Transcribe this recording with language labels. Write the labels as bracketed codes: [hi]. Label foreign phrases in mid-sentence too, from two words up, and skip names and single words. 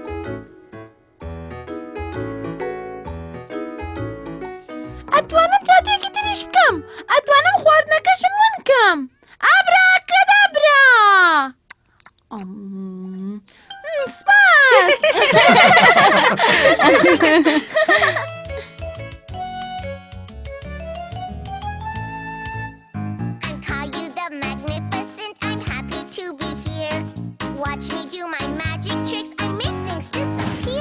[ckb] ئەتوانم جادوێکی تریش بکەم، ئەتوانم خواردنەکەشم ون بکەم. ئابراکەدابرا! سپاس! [en] Caillou the magnificent, I'm happy to be here. Watch me do my magic tricks, I make things disappear.